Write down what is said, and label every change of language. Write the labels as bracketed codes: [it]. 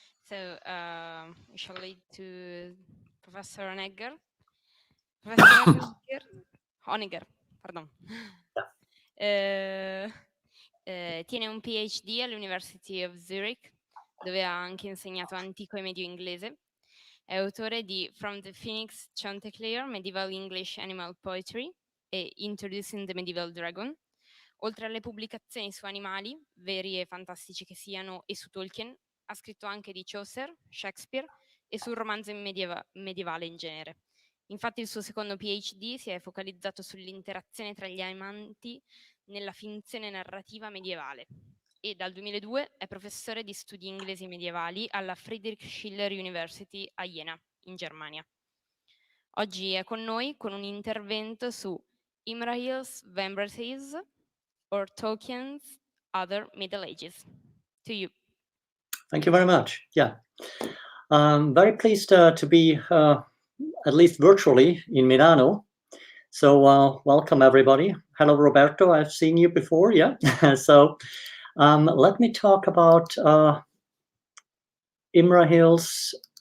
[en] So we shall lead to Professor Honegger. Professor Honegger, pardon. [it] Tiene un PhD all'University of Zurich, dove ha anche insegnato antico e medio inglese. È autore di From the Phoenix Chanticleer, Medieval English Animal Poetry e Introducing the Medieval Dragon. Oltre alle pubblicazioni su animali, veri e fantastici che siano, e su Tolkien, ha scritto anche di Chaucer, Shakespeare e sul romanzo medievale in genere. Infatti il suo secondo PhD si è focalizzato sull'interazione tra gli amanti nella finzione narrativa medievale e dal 2002 è professore di studi inglesi medievali alla Friedrich Schiller University a Jena, in Germania. Oggi è con noi con un intervento su Imrahil's Vambraces or Tolkien's Other Middle Ages. [en] To you. Thank you very much. Yeah, very pleased to be at least virtually in Milano. So welcome everybody. Hello Roberto, I've seen you before. Yeah. So let me talk about Imrahil's.